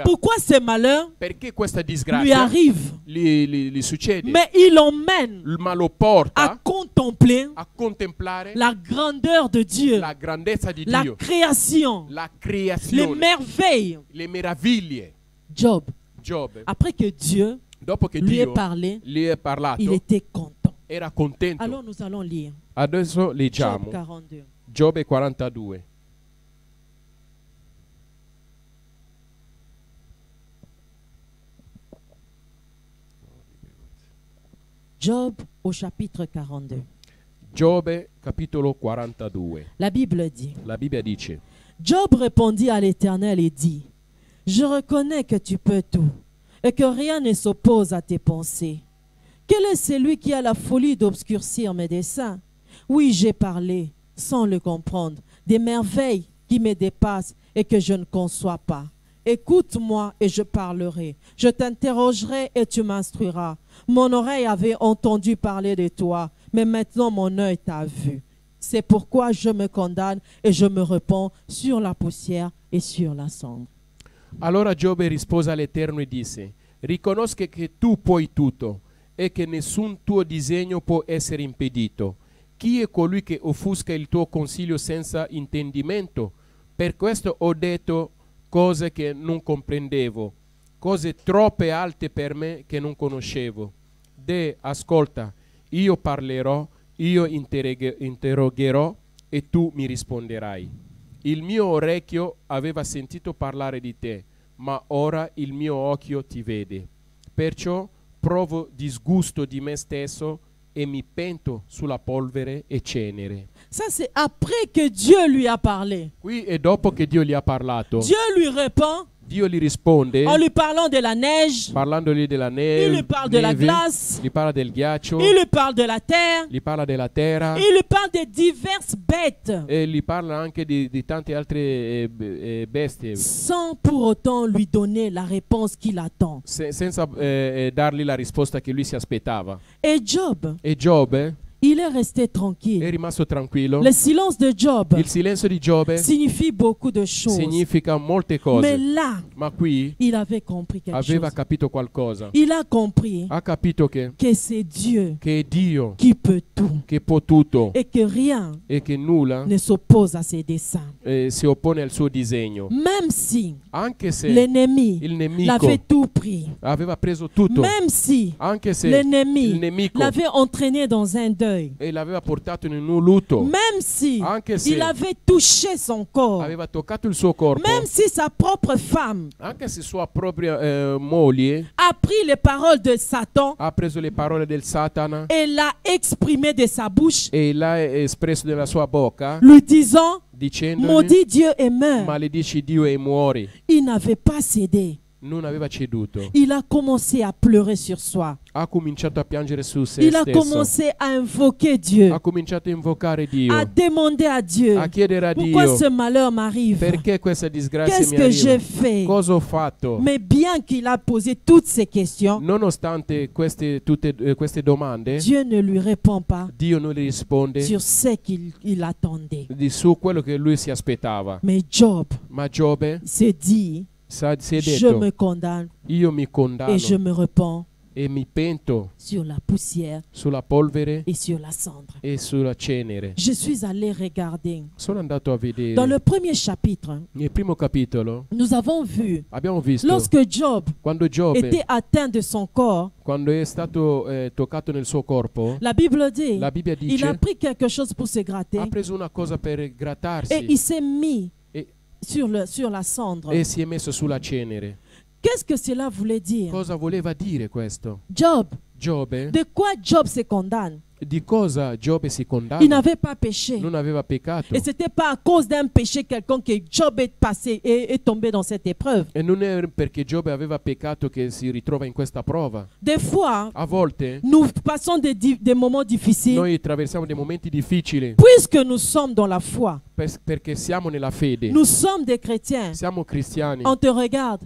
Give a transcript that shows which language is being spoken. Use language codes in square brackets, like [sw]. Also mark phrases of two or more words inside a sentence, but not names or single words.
[fr] pourquoi ces malheurs [it] perché questa [fr] lui [it] disgrazia [fr] arrivent, [it] gli succede, [fr] mais il l'emmène [it] ma lo [fr] à [it] porta [fr] contempler [it] a contemplare [fr] la grandeur de Dieu, [it] la grandezza di [fr] la [it] Dio, [fr] création, [it] la [fr] les [it] creazione, [fr] merveilles. [it] le meraviglie. [fr] Job, [it] Giobbe, [fr] après que Dieu [it] dopo che [fr] lui ait [it] Dio [fr] parlé, [it] gli è parlato, [fr] il était content. [it] era contento. [fr] Alors nous allons lire [it] Adesso [fr] Job [it] leggiamo [fr] 42. [it] Giobbe 42. [fr] Job au chapitre 42. [it] Giobbe capitolo 42. [fr] La Bible dit, [it] La Bibbia dice: [fr] Job répondit à l'Éternel et dit, je reconnais que tu peux tout et que rien ne s'oppose à tes pensées. Quel est celui qui a la folie d'obscurcir mes desseins? Oui, j'ai parlé sans le comprendre, des merveilles qui me dépassent et que je ne conçois pas. Écoute-moi et je parlerai. Je t'interrogerai et tu m'instruiras. Mon oreille avait entendu parler de toi, mais maintenant mon œil t'a vu. C'est pourquoi je me condamne et je me repens sur la poussière et sur la cendre. [it] Allora Giobbe rispose all'Eterno e disse: riconosco che tu puoi tutto e che nessun tuo disegno può essere impedito. Chi è colui che offusca il tuo consiglio senza intendimento? Per questo ho detto cose che non comprendevo, cose troppe alte per me che non conoscevo. Ascolta, io parlerò, io interrogherò e tu mi risponderai. il mio orecchio aveva sentito parlare di te, ma ora il mio occhio ti vede. Perciò provo disgusto di me stesso e mi pento sulla polvere e cenere. [fr] Ça, c'est après que Dieu lui a parlé. [it] Qui è dopo che Dio gli ha parlato. [fr] Dieu lui répond [it] Dio gli risponde [fr] en lui parlant de la neige. [it] parlandogli della [fr] Il lui parle de la [it] neve, [fr] glace. [it] gli parla del ghiaccio, [fr] Il lui parle de la terre. [it] gli parla della terra [fr] Il lui parle de diverses bêtes. [it] e gli parla anche di tante altre bestie, [fr] Sans pour autant lui donner la réponse qu'il attend. [it] senza dargli la risposta che lui si aspettava. [fr] Et Job, [it] E Giobbe [fr] il est resté [it] è [fr] tranquille. [it] rimasto tranquillo. [fr] Le silence de Job [it] Il silenzio di Giobbe [fr] signifie beaucoup de choses. [it] significa molte [fr] Mais [it] cose, [fr] là, [it] ma qui [fr] il avait compris quelque [it] aveva [fr] chose. [it] capito qualcosa. [fr] Il a compris [it] Ha capito che [fr] c'est Dieu [it] è Dio [fr] qui peut tout [it] che può tutto [fr] et que rien [it] e che nulla [fr] ne s'oppose à ses desseins. [it] si oppone al suo disegno. [fr] Même si [it] Anche se [fr] l'ennemi [it] il nemico [fr] l'avait tout pris, [it] aveva preso tutto, [fr] même si [it] anche se il [fr] l'ennemi [it] nemico [fr] l'avait entraîné dans un deuil, [it] e l'aveva portato in un lutto, [fr] même si [it] anche se [fr] il avait touché son corps, [it] aveva toccato il suo corpo, [fr] même si sa propre femme [it] anche se sua propria moglie [fr] a pris les paroles de Satan [it] ha preso le parole del Satana [fr] et l'a exprimé de sa bouche, [it] e l'ha espresso nella sua bocca, [fr] lui disant, [it] dicendogli [fr] maudit Dieu et meurt. [it] maledici Dio e muori. [fr] Il n'avait pas cédé. [it] Non aveva ceduto. [fr] Il a commencé à pleurer sur soi. [it] Ha cominciato a piangere su se [fr] Il a [it] stesso. [fr] commencé à invoquer Dieu, [it] Ha cominciato a invocare Dio, [fr] à demander à Dieu, [it] a chiedere a [fr] pourquoi [it] Dio [fr] ce malheur m'arrive? [it] perché questa disgrazia [fr] Qu'est-ce [it] mi [fr] que j'ai [it] arriva. [fr] fait? [it] Cosa ho fatto? [fr] Mais bien qu'il a posé toutes ces questions, [it] Nonostante tutte queste domande, [fr] Dieu ne lui répond pas [it] Dio non gli risponde [fr] sur ce qu'il attendait. [it] su quello che lui si aspettava. [fr] Mais Job [it] Ma Giobbe [fr] s'est dit, [it] si è [fr] je [it] detto, [fr] me condamne [it] io mi condanno [fr] et je me repens [it] e mi pento [fr] sur la poussière [it] sulla polvere [fr] et sur la cendre. [it] e sulla cenere. [fr] Je suis allé regarder. [it] Sono andato a vedere [fr] Dans le premier chapitre, [it] nel primo capitolo, [fr] nous avons vu, [it] abbiamo visto [fr] lorsque Job [it] quando Giobbe, [fr] était atteint de son corps, [it] quando è stato toccato nel suo corpo, [fr] la Bible dit, [it] la Bibbia [fr] il a [it] dice, [fr] pris quelque chose pour se gratter [it] ha preso una cosa per [fr] et [it] grattarsi [fr] il s'est mis [it] e, [fr] sur la cendre. [it] e si è messo sulla cenere. [fr] Qu'est-ce que cela voulait dire? [it] Cosa voleva dire questo? [fr] Job, [it] Giobbe, [fr] de quoi Job se condamne? [it] di cosa Giobbe si [fr] Il [it] condanna? [fr] n'avait pas péché. [it] Non aveva peccato. [fr] Et ce n'était pas à cause d'un péché quelconque que Job est passé et est tombé dans cette épreuve. [it] E non è perché Giobbe aveva peccato che si ritrova in questa prova. [fr] Des fois, [it] A volte [fr] nous passons des moments difficiles [it] noi attraversiamo dei momenti difficili [fr] puisque nous sommes dans la foi. [it] perché siamo nella fede. [fr] Nous sommes des chrétiens. [it] Siamo cristiani. [fr] On te regarde,